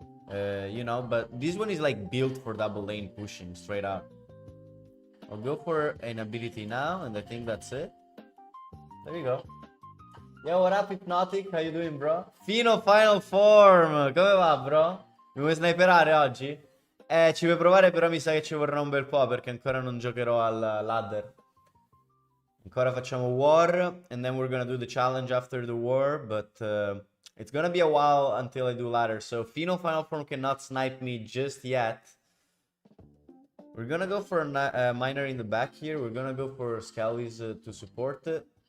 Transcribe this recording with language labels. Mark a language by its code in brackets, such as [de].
[en] You know, but this one is like built for double lane pushing straight out. I'll go for an ability now, and I think that's it. There you go. Yo, what up, Hypnotic? How you doing, bro? [it] Fino Final Form! Come va, bro? Mi vuoi sniperare oggi? Ci vuoi provare, però mi sa che ci vorrà un bel po', perché ancora non giocherò al ladder. Ancora facciamo war, [en] and then we're gonna do the challenge after the war, but it's gonna be a while until I do ladder, so Fino Final Form cannot snipe me just yet. We're gonna go for a miner in the back here. We're gonna go for Skellies to support it.